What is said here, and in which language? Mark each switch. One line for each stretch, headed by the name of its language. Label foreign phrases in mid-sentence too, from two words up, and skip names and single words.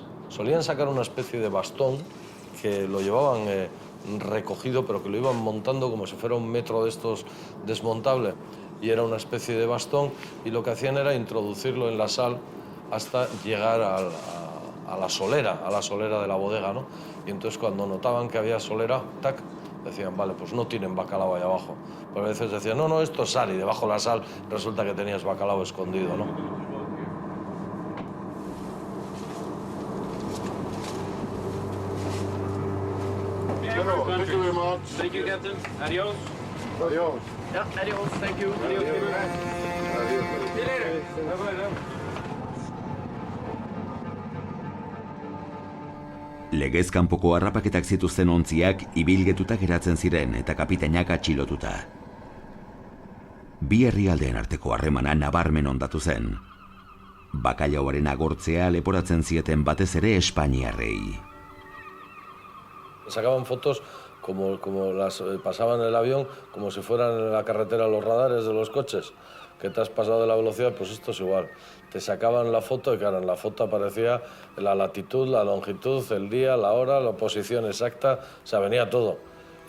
Spanish: Solían sacar una especie de bastón que lo llevaban recogido, pero que lo iban montando como si fuera un metro de estos desmontable, y era una especie de bastón, y lo que hacían era introducirlo en la sal hasta llegar a la solera de la bodega, ¿no? Y entonces cuando notaban que había solera, tac, decían, vale, pues no tienen bacalao ahí abajo. Pero a veces decían, no, esto es sal, y debajo de la sal resulta que tenías bacalao escondido, ¿no?
English: Thank you very much. Thank you, Captain. Adios.
Spanish: Adiós.
English: Yeah, adios. Thank you. Adios. See you later. Bye-bye.
Basque: Legez kanpoko harrapaketak zituzten ontziak ibilgetuta geratzen ziren eta kapitainak atxilotuta. Bi herrialdeen arteko harremana nabarmen ondatu zen. Bakailaoaren agortzea leporatzen zieten batez ere espainiarrei.
Spanish: Sacaban fotos como las pasaban en el avión, como si fueran en la carretera los radares de los coches. Que te has pasado de la velocidad, pues esto es igual. Te sacaban la foto y claro, en la foto aparecía la latitud, la longitud, el día, la hora, la posición exacta, o sea, venía todo.